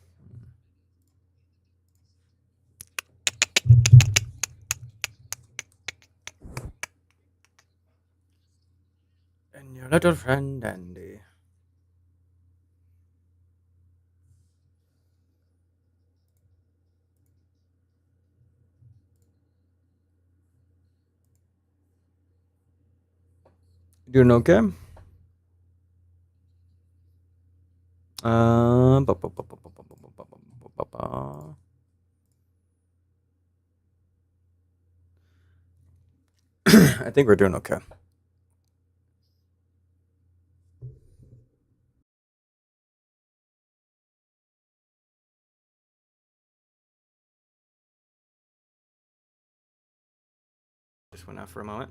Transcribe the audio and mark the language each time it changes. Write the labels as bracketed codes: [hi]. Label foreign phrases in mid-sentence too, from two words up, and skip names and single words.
[en] And your little friend dandy. Doing okay? Ba- ba- ba- ba- ba- ba- ba- ba- ba- ba- ba- ba. I think we're doing okay. Just went out for a moment.